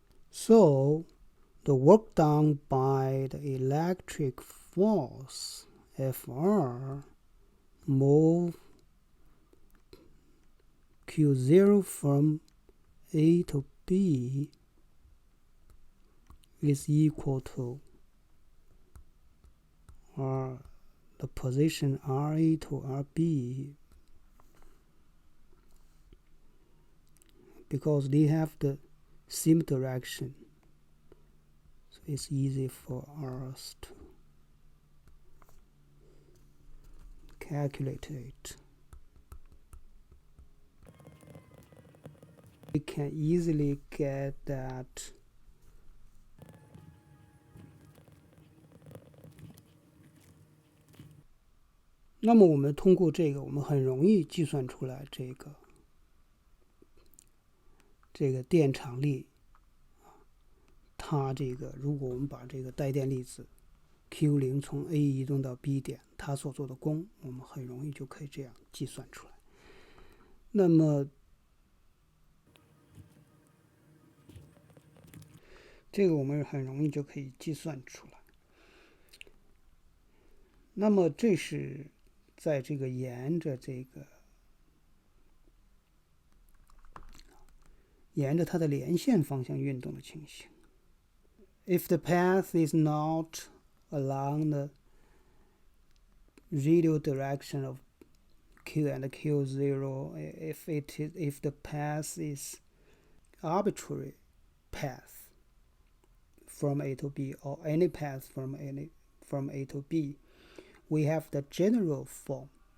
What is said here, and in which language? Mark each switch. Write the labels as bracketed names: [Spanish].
[English] So the work done by the electric force Fr move Q0 from A to B is equal to the position RA to RB, because they have the same direction, so it's easy for us to calculate it. We can easily get that [Chinese] 那么我们通过这个，我们很容易计算出来这个电场力，它这个如果我们把这个带电粒子 Q0 从 A 移动到 B 点，它所做的功，我们很容易就可以这样计算出来。那么这个我们很容易就可以计算出来。那么这是在这个沿着它的连线方向运动的情形。 [English] If the path is not along the radial direction of Q and Q0, if the path is arbitrary path from A to B, or any path from A to B, we have the general form.